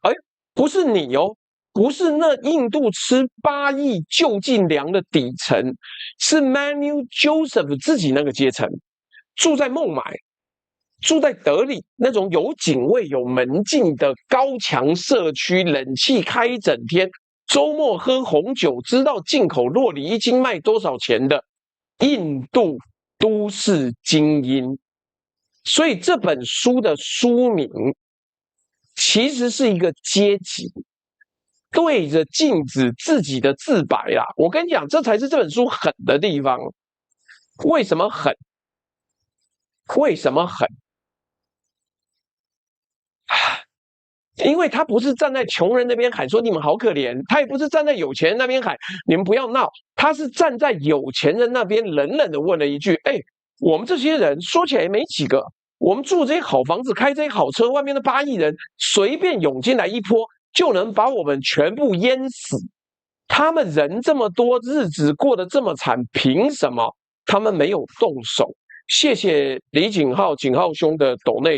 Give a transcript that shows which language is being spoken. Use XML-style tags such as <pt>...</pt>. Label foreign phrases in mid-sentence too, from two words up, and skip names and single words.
<zh>不是你哦。不是那印度吃8億就近糧的底層，是 Manu Joseph 自己那個階層，住在孟買，住在德里那種有警衛、有門禁的高牆社區，冷氣開一整天，周末喝紅酒，知道進口酪梨一斤賣多少錢的印度都市精英。所以這本書的書名其實是一個階級。對着鏡子自己的自白啦，我跟你講，這才是這本書狠的地方。為什麼狠？為什麼狠？因為他不是站在窮人那邊喊說你們好可憐，他也不是站在有錢人那邊喊你們不要鬧，他是站在有錢人那邊冷冷的問了一句：我們這些人說起來也沒幾個，我們住這些好房子，開這些好車，外面的8億人隨便湧進來一波，就能把我們全部淹死。他們人這麼多，日子過得這麼慘，憑什麼他們沒有動手？謝謝李景浩兄的抖內。</zh>